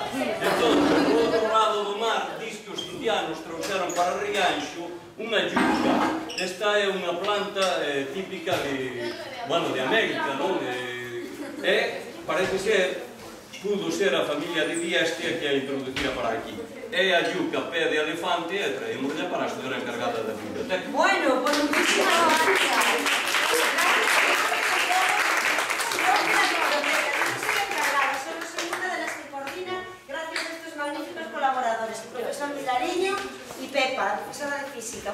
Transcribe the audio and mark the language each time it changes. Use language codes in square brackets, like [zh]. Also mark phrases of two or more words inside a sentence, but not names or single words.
[gl] Entón, do outro lado do mar, diz que os indianos trouxeron para Rianxo unha yuca. Esta é unha planta típica de América, non? E parece ser, [es] pudo ser [gl] a familia de Viestia que a introducira para aquí. É a yuca pé de elefante e traímosla para a señora encargada da biblioteca. [es] Bueno, pues muchísimas gracias. Colaboradores, el profesor Vilariño y Pepa, profesora de física.